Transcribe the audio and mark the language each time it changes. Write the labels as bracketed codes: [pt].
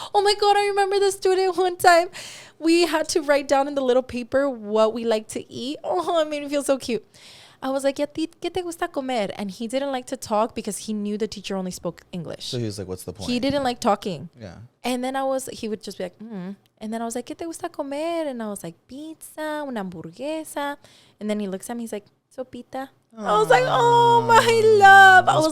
[en] Oh, my God, I remember the student one time. We had to write down in the little paper what we like to eat. Oh, it made me feel so cute. I was like, [es] ¿Qué te gusta comer? [en] And he didn't like to talk because he knew the teacher only spoke English. So he was like, what's the point? He didn't like talking. Yeah. And then he would just be like, And then I was like, [es] ¿Qué te gusta comer? [en] And I was like, pizza, [es] una hamburguesa. [en] And then he looks at me, he's like, [es] sopita. [en] I was like, oh, my love. I was